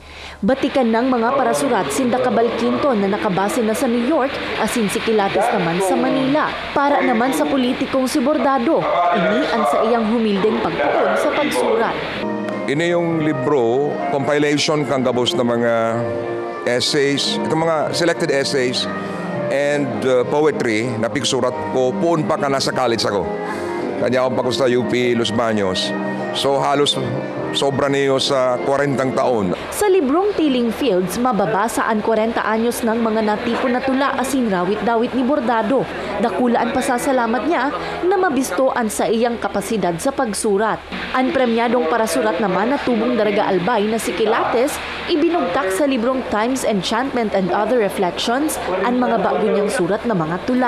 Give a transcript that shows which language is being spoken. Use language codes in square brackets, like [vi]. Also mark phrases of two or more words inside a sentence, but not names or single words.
[bik] Batikan ng mga parasurat sinda Cabalquinto na nakabase na sa New York asin si Quilates naman sa Manila. Para naman sa politikong si Bordado, ini ang sa iyang humildeng pagtuon sa pagsurat. Ini yung libro, compilation kang gabos na mga essays, itong mga [en] selected essays and poetry [bik] na pigsurat ko poon pa ka nasa college ako. Kanya ako pa sa UP Los Baños. So halos sobra niyo sa 40 taon. Sa librong Tiling Fields, mababasa ang 40 anyos ng mga natipon na tula asin rawit-dawit ni Bordado. Dakula ang pasasalamat niya na mabistoan sa iyang kapasidad sa pagsurat. Ang premyadong parasurat naman na tubong Daraga Albay na si Quilates, ibinugtak sa librong Times Enchantment and Other Reflections ang mga bago niyang surat na mga tula.